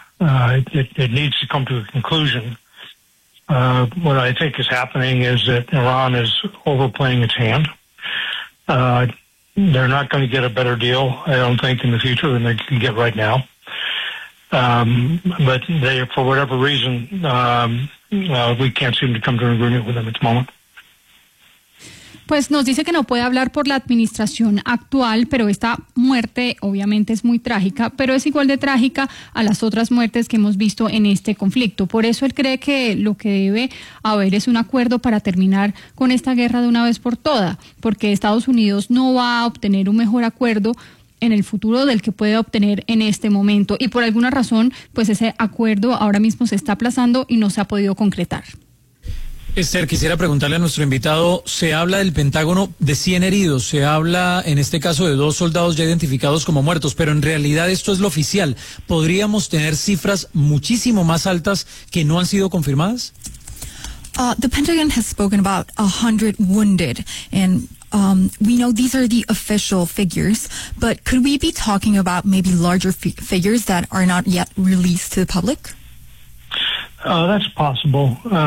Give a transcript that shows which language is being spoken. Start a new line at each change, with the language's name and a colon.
English: It needs to come to a conclusion. What I think is happening is that Iran is overplaying its hand. They're not going to get a better deal, I don't think, in the future than they can get right now. But they, for whatever reason, we can't seem to come to an agreement with them at the moment.
Spanish: Pues nos dice que no puede hablar por la administración actual, pero esta muerte obviamente es muy trágica, pero es igual de trágica a las otras muertes que hemos visto en este conflicto. Por eso él cree que lo que debe haber es un acuerdo para terminar con esta guerra de una vez por todas, porque Estados Unidos no va a obtener un mejor acuerdo en el futuro del que puede obtener en este momento. Y por alguna razón, pues ese acuerdo ahora mismo se está aplazando y no se ha podido concretar. Esther, quisiera preguntarle a nuestro invitado, se habla del Pentágono de 100 heridos, se habla en este caso de dos soldados ya identificados como muertos, pero en realidad esto es lo oficial. ¿Podríamos tener cifras muchísimo más altas que no han sido confirmadas?
English: The Pentagon has spoken about 100 wounded, and we know these are the official figures, but could we be talking about maybe larger figures that are not yet released to the public? That's possible.